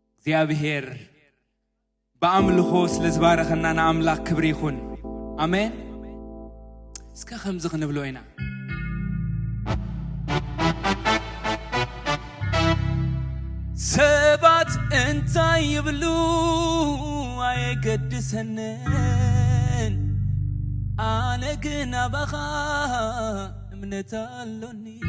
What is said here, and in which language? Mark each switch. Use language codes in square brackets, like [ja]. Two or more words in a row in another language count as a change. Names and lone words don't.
[ti] እግዚአብሔር በአምልኮ ስለዝባረኸና [am] አምላክ ክብር ይሁን [ti] አሜን እስከ ከምዝ ክንብሎ ኢና ሰባት እንታይ ይብሉ አይገድሰንን አነ ግን አባኻ እምነት አለኒ